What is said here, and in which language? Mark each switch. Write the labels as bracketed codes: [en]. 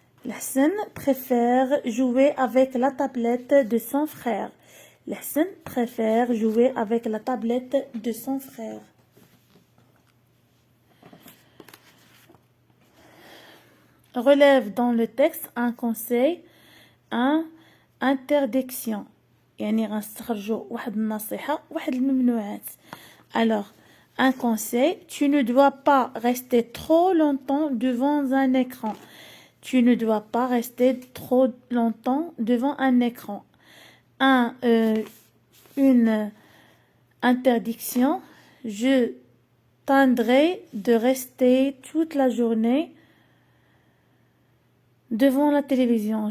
[fr] Hassan préfère jouer avec la tablette de son frère. Hassan préfère jouer avec la tablette de son frère. Relève dans le texte un conseil, un interdiction. [ar] يعني غنستخرجوا واحد النصيحة واحد الممنوعات. [fr] Alors, un conseil, tu ne dois pas rester trop longtemps devant un écran. Tu ne dois pas rester trop longtemps devant un écran. Une interdiction, je tendrai de rester toute la journée devant la télévision.